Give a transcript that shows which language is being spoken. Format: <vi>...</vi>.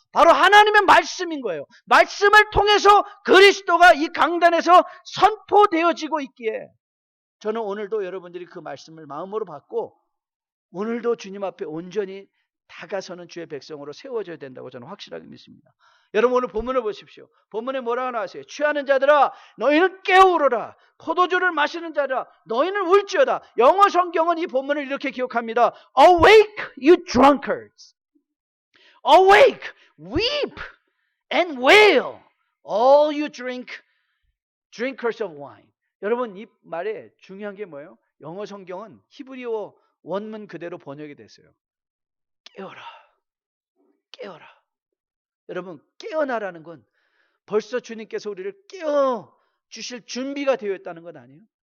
<ko>바로 하나님의 말씀인 거예요. 말씀을 통해서 그리스도가 이 강단에서 선포되어지고 있기에 저는 오늘도 여러분들이 그 말씀을 마음으로 받고 오늘도 주님 앞에 온전히 다가서는 주의 백성으로 세워져야 된다고 저는 확실하게 믿습니다. 여러분, 오늘 본문을 보십시오. 본문에 뭐라고 나왔어요? 취하는 자들아 너희는 깨어오르라. 포도주를 마시는 자들아 너희는 울지어다. 영어 성경은 이 본문을 이렇게 기록합니다.</ko> <en>Awake you drunkards. Awake, weep and wail, all you drinkers of wine.</en> <ko>여러분, 이 말에 중요한 게 뭐예요? 영어 성경은 히브리어 원문 그대로 번역이 됐어요. 깨어라, 깨어라. 여러분, 깨어나라는 건 벌써 주님께서 우리를 깨워 주실 준비가 되어 있다는 건 아니에요.</ko>